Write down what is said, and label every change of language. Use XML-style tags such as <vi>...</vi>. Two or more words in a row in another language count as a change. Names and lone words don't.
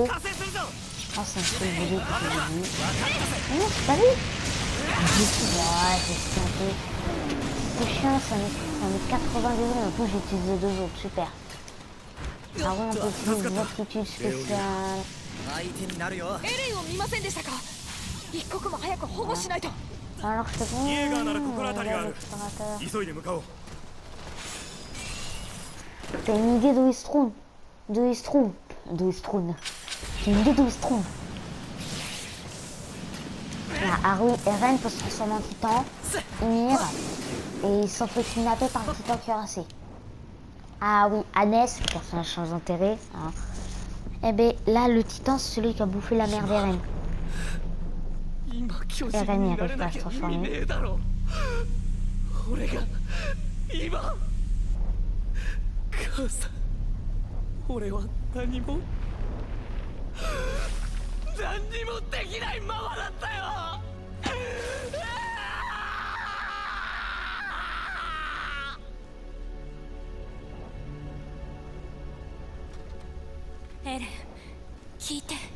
<ja>加勢するぞ。</ja> <fr>Je pense que c'est un truc vidéo que j'ai vu. Non, c'est pas lui. Ouais, j'ai tenté. C'est chiant, ça met 80 degrés. En plus, j'ai utilisé 2 autres. Super. Ah oui, on peut utiliser une aptitude spéciale.</fr> <ja>相手になるよ。エレンを見ませんでしたか。一刻も早く保護しないと。</ja> <fr>Alors, je te dis.</fr> <ja>イエーガーなら心当たりがある。</ja> <fr>Explorateur.</fr> <ja>急いで向かおう。</ja> <fr>T'as une idée d'où il se trouve? D'où il se trouve? D'où il se trouve? T'as une idée d'où il se trouve? Haru et Ren peuvent se transformer en titan, Ymir, et ils sont fait kidnapper par le titan cuirassé. Ah oui, Hannes, personnage sans intérêt. Hein. Et bien là, le titan, c'est celui qui a bouffé la mère d'Eren.</fr> <ja>今巨</ja> <fr>Et</fr> <ja>人</ja> <fr>Eren</fr> <ja>に</ja> <fr>n'y</fr> <ja>な</ja> <fr>arrive</fr> <ja>れ</ja> <fr>pas</fr> <ja>な</ja> <fr>à se</fr> <ja>きゃ意味</ja> <fr>transformer.</fr> <ja>ねえだろ。俺が今母さん、俺は何もできないままだったよ。エレン、聞いて。</ja>